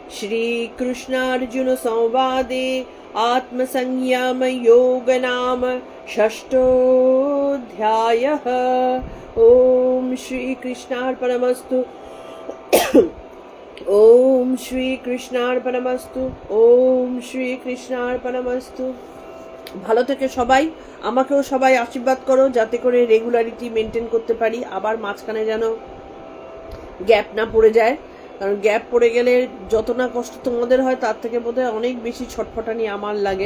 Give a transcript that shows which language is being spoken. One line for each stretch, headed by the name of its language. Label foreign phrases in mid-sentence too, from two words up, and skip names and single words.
Sanskrit: श्रीकृष्णार्जुन संवादे आत्मसंयम योग नाम षष्ठोऽध्यायः। ॐ श्रीकृष्णार्पणमस्तु। ॐ श्रीकृष्णार्पणमस्तु। ॐ শ্রীকৃষ্ণার্পণমস্তু।
Bangla: ভালো থেকে সবাই, আমাকেও সবাই আশীর্বাদ করো যাতে করে
English: regularity maintain
Bangla: করতে পারি, আবার মাঝখানে যেন গ্যাপ না পড়ে যায়। কারণ গ্যাপ পড়ে গেলে যত না কষ্ট তোমাদের হয় তার থেকে বোধহয় অনেক বেশি ছটফটানি আমার লাগে।